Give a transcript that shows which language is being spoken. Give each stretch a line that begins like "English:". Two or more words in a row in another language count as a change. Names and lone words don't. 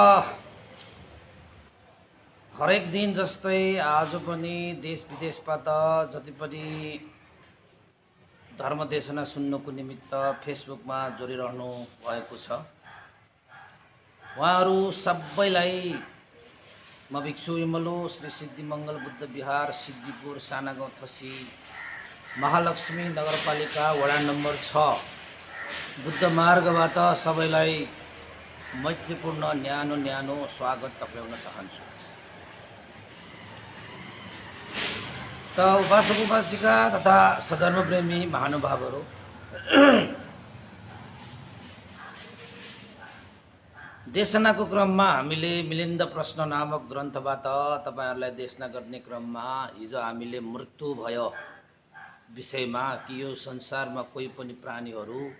Nepali: हरेक दिन जस्तै आज पनि देश विदेशबाट जति पनि धर्मदेशना सुन्नको निमित्त फेसबुकमा जोडिरहनु भएको छ, उहाँहरू सबैलाई म भिक्षु इमलो श्री सिद्धिमङ्गल बुद्ध विहार सिद्धिपुर सानागाउँ थसी महालक्ष्मी नगरपालिका वडा नम्बर 6 बुद्ध मार्गबाट सबैलाई मैत्रीपूर्ण न्यानो स्वागत टक्राउन चाहन्छु। त उपासक उपासिका तथा सधर्मप्रेमी महानुभावहरू, देशनाको क्रममा हामीले मिलिन्द प्रश्न नामक ग्रन्थबाट तपाईहरुलाई देशना गर्ने क्रममा हिजो हामीले मृत्यु भयो विषयमा कि यो संसारमा कोही पनि प्राणीहरू